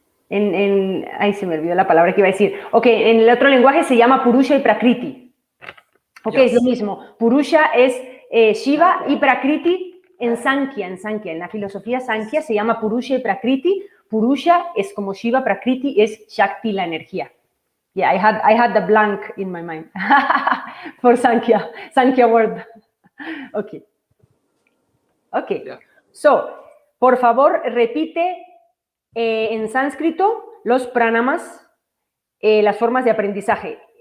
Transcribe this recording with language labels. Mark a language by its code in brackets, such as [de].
[es] Ay, se me olvidó la palabra que iba a decir. Ok, en el otro lenguaje se llama Purusha y Prakriti. Ok, es lo mismo. Purusha es Shiva y Prakriti en Sankhya, en la filosofía Sankhya se llama Purusha y Prakriti. Purusha es como Shiva, Prakriti es Shakti, la energía. [en] Yeah, I had the blank in my mind for Sankhya word. Okay. Yeah. [es] So, por favor, repite en sánscrito los pranamas, las formas de aprendizaje.